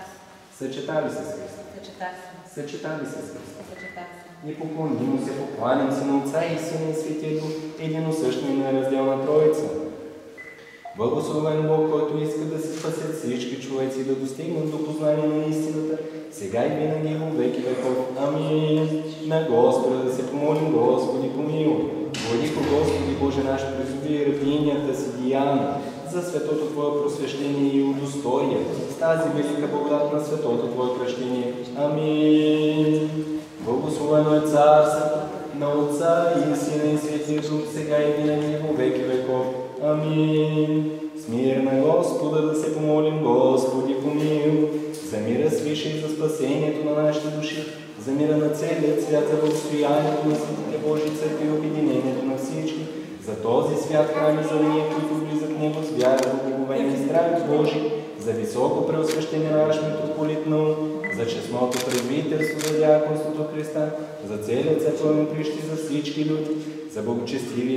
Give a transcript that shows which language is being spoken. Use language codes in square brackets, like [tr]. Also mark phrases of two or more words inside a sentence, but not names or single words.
[bg] Съчетали се с Христа. Съчетали се с Христа. И поклоним се, покланям се на Отца и Сина и Светия Дух, единосъщна и неразделна Троица. Благословен Бог, който иска да се спасят всички човеци, да достигнат до познание на истината, сега и винаги [cu] во веки веков. [bg] Амин. На Господа да се помолим, Господи помилуй. Владико Господи Боже наш, призови рабинята си Диана за светото Твое просвещение и удостоя с тази велика благодат на светото Твое кръщение. Амин. Благословено е Царството на Отца и Сина и Светия Дух, сега и винаги [cu] во веки веков. [bg] Амин. С мир на Господа да се помолим, Господи помилуй. За мира свише и за спасението на нашите души, за мира на целият свят, за благостоянието на светите Божии църкви и обединението на всички, за този свят храм и за ние, които влизат в него с вяра, благоговение и страх Божий, за високо преосвещение на наш митрополит Наум, за честното презвитерство, за дяконството Христа, за целият църковен прищи, за всички люди, за благочестивия